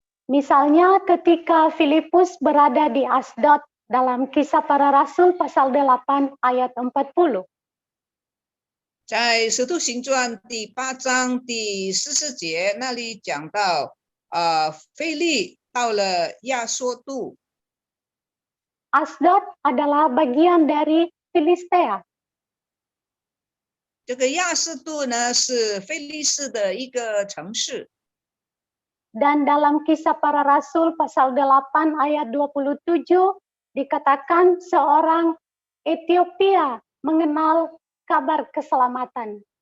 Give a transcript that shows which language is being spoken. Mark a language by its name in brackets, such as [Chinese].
[Indonesian] Misalnya ketika Filipus berada di Asdod dalam Kisah Para Rasul pasal 8 ayat 40. [Chinese] 在使徒行传第8章第14节那里讲到，腓利到了亚索度。 [Indonesian] Asdod adalah bagian dari Filistea. [Chinese] 这个亚斯度呢是非利士的一个城市。 [Indonesian] Dan dalam Kisah Para Rasul pasal 8 ayat 27 dikatakan seorang Ethiopia mengenal kabar keselamatan.